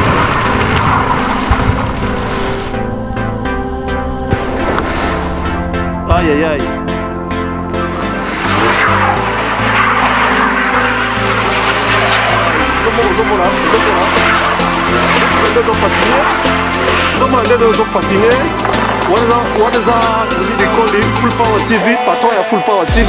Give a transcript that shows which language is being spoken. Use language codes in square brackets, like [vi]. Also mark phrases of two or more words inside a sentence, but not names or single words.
[ln] Aïe aïe aïe. Zomona patiner. [en] What is that? They call it Full Power TV. [ln] Patron ya Full Power TV.